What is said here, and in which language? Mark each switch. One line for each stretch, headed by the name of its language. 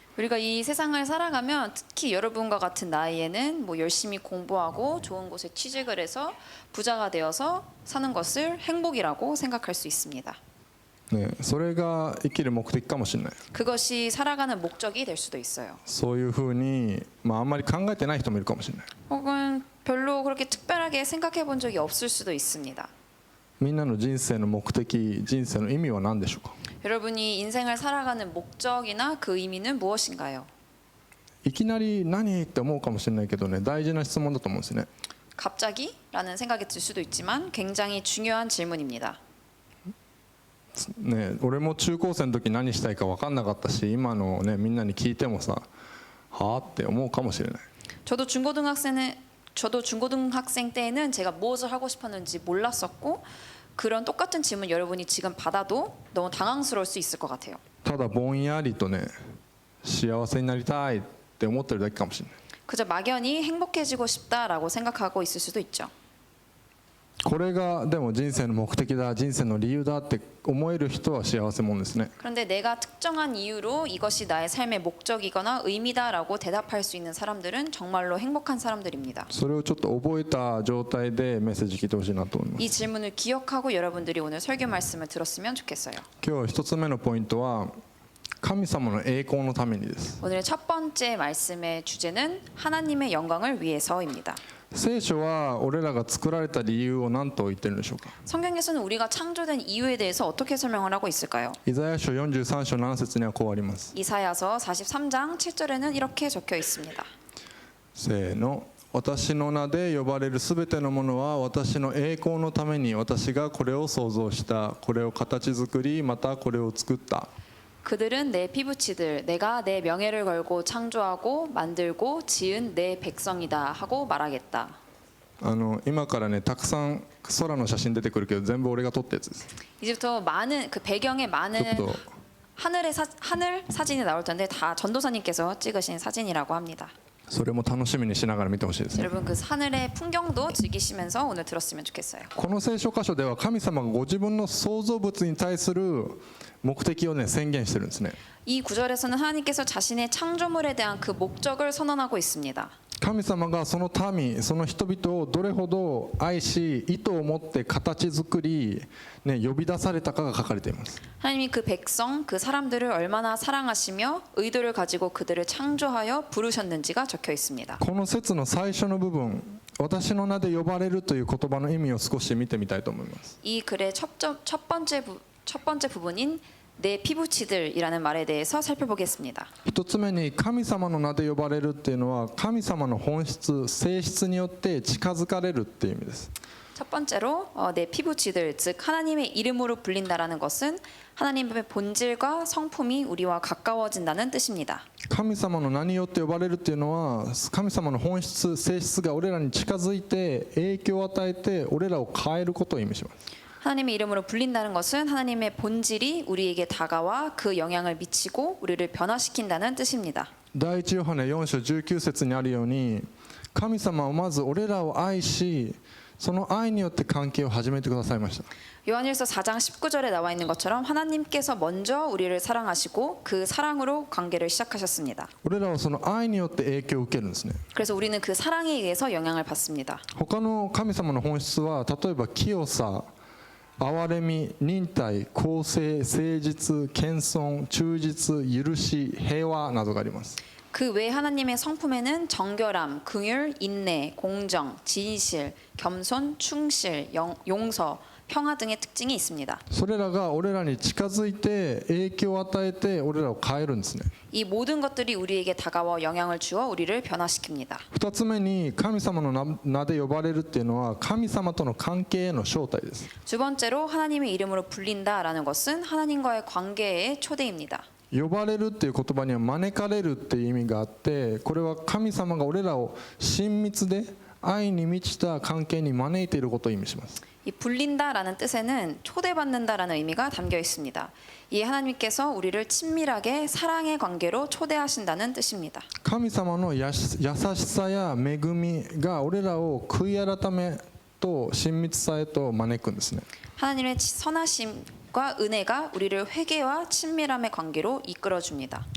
Korean: 우리가 이 세상을 살아가면 특히 여러분과 같은 나이에는 뭐 열심히 공부하고 좋은 곳에 취직을 해서 부자가 되어서 사는 것을 행복이라고 생각할 수 있습니다.
Japanese: ね、それが生きる目的かもしれない。
Korean: 그것이 살아가는 목적이 될 수도 있어요.
Japanese: そういうふうに、まあ、あんまり考えてない人もいるかもしれない。
Korean: 혹은 별로 그렇게 특별하게 생각해 본 적이 없을 수도 있습니다.
Japanese: みんなの人生の目的、人生の意味は何でしょうか。
Korean: 여러분이 인생을 살아가는 목적이나 그 의미는 무엇인가요?
Japanese: いきなり何って思うかもしれないけどね、大事な質問だと思うんですよね。
Korean: 갑자기? 라는 생각이 들 수도 있지만 굉장히 중요한 질문입니다.
Japanese: ね、俺も中高生の時何したいか分かんなかったし、今のねみんなに聞いてもさ、はあって思うかもしれない。
Korean: 저도 저도 중고등학생 때에는 제가 무엇을 하고 싶었는지 몰랐었고 그런 똑같은 질문 여러분이 지금 받아도 너무 당황스러울 수 있을 것 같아요.
Japanese: ただぼんやりとね幸せになりたいって思ってるだけかもしれない。
Korean: 그저 막연히 행복해지고 싶다라고 생각하고 있을 수도 있죠.
Japanese: これがでも人生の目的だ人生の理由だって思える人は幸せもんですね。
Korean: 그런데 내가 특정한 이유로 이것이 나의 삶의 목적이거나 의미다라고 대답할 수 있는 사람들은 정말로 행복한 사람들입니다.
Japanese: それをちょっと覚えた状態でメッセージ聞いてほしいなと思います。
Korean: 이 질문을 기억하고 여러분들이 오늘 설교 말씀을 들었으면 좋겠어요.
Japanese: 今日一つ目のポイントは神様の栄光のためにです。
Korean: 오늘 첫 번째 말씀의 주제는 하나님의 영광을 위해서입니다.
Japanese: 聖書は俺らが作られた理由を何と言ってるんでしょうか。
Korean: 성경에서는 우리가 창조된 이유에 대해서 어떻게 설명을 하고 있을까요?
Japanese: イザヤ書43章7節にはこうあります。
Korean: 이사야서 43장 7절에는 이렇게 적혀 있습니다.
Japanese: せーの。私の名で呼ばれるすべてのものは私の栄光のために私がこれを創造したこれを形作りまたこれを作った。
Korean: 그들은 내 피부치들 내가 내 명예를 걸고 창조하고 만들고 지은 내 백성이다 하고 말하겠다.
Japanese: 今からねたくさん空の写真出てくるけど全部俺が撮ったやつです。
Korean: 이제부터 많은 그 배경에 많은
Japanese: ちょっと
Korean: 하늘 사진이 나올 텐데 다 전도사님께서 찍으신 사진이라고 합니다.
Japanese: それも楽しみにしながら見てほしいですね。
Korean: 여러분 그 하늘의 풍경도 즐기시면서 오늘 들었으면 좋겠어요.
Japanese: この聖書箇所では神様がご自分の創造物に対する目的をね宣言してるんですね。
Korean: 이 구절에서는 하나님께서 자신의 창조물에 대한 그 목적을 선언하고 있습니다.
Japanese: 神様がその民その人々をどれほど愛し意図を持って形作り、ね、呼び出されたかが書かれています。
Korean: 하나님이 그 백성, 그 사람들을 얼마나 사랑하시며 의도를 가지고 그들을 창조하여 부르셨는지가 적혀 있습니다.
Japanese: この説の最初の部分私の名で呼ばれるという言葉の意味を少し見てみたいと思います。
Korean: 이 글의 첫 번째 부분인 내 피부치들이라는 말에 대해서 살펴보겠습니다.
Japanese: 一つ目に神様の名で呼ばれるっていうのは神様の本質性質によって近づかれるっていう意味です。
Korean: 첫 번째로 내 피부치들 즉 하나님의 이름으로 불린다라는 것은 하나님의 본질과 성품이 우리와 가까워진다는 뜻입니다.
Japanese: 神様の名によって呼ばれるっていうのは神様の本質性質が俺らに近づいて影響を与えて俺らを変えることを意味します。
Korean: 하나님의 이름으로 불린다는 것은 하나님의 본질이 우리에게 다가와 그 영향을 미치고 우리를 변화시킨다는 뜻입니다.
Japanese: 第一ヨハネ4章19節にあるように神様はまず俺らを愛しその愛によって関係を始めてくださいました。
Korean: 요한일서 4장 19절에 나와 있는 것처럼 하나님께서 먼저 우리를 사랑하시고 그 사랑으로 관계를 시작하셨습니다.
Japanese: 俺らはその愛によって影響を受けるんですね。
Korean: 그래서 우리는 그 사랑에 의해서 영향을 받습니다.
Japanese: 他の神様の本質は例えば清さ憐れみ忍耐公正誠実謙遜忠実許し平和などがあります。
Korean: 그 외 하나님의 성품에는 정결함, 긍휼, 인내, 공정, 진실, 겸손, 충실, 용서, 평화 등의 특징이 있습니다.
Japanese: それらが俺らに近づいて影響を与えて俺らを変えるんですね。
Korean: 이 모든 것들이 우리에게 다가와 영향을 주어 우리를 변화시킵니다.
Japanese: 2つ目に神様の名で呼ばれるっていうのは神様との関係への招待です。
Korean: 두 번째로 하나님의 이름으로 불린다라는 것은 하나님과의 관계의 초대입니다.
Japanese: 呼ばれるっていう言葉には招かれるっていう意味があってこれは神様が俺らを親密で愛に満ちた関係に招いていることを意味します。
Korean: 이 불린다라는 뜻에는 초대받는다라는 의미가 담겨 있습니다. 이 하나님께서 우리를 친밀하게 사랑의 관계로 초대하신다는 뜻입니다.
Japanese: 神様の優しさや恵みが俺らを悔い改めと親密さへと招くんですね。
Korean: 하나님의 선하심과 은혜가 우리를 회개와 친밀함의 관계로 이끌어 줍니다.